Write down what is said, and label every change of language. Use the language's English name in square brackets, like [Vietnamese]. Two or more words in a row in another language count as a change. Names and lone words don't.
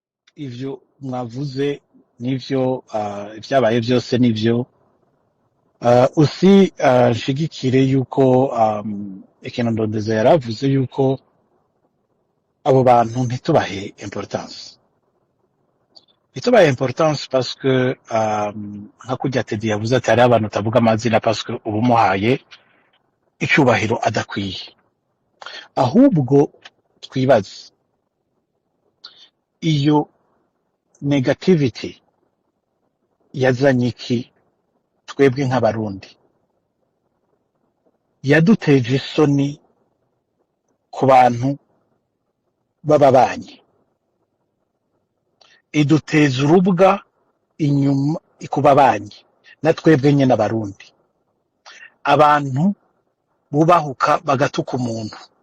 [Rundi] ivyo mwavuze nivyo, ivyabaye vyose nivyo. Usi nshigikire yuko ikintu Ndondeza yaravuze yuko abo bantu ntitubahe importance [French] parce que [Rundi] nka kurya Teddy yavuze ati hariho abantu utavuga amazina [French] parce que [Rundi] uba umuhaye icubahiro adakwiye. Ahubwo twibaze iyo negativity yazanye iki twebwe nk'abarundi, yaduteje isoni ku bantu b'ababanyi, iduteza urubwa inyuma ku babanyi, na twebwe nyene abarundi, abantu bubahuka bagatuka umuntu.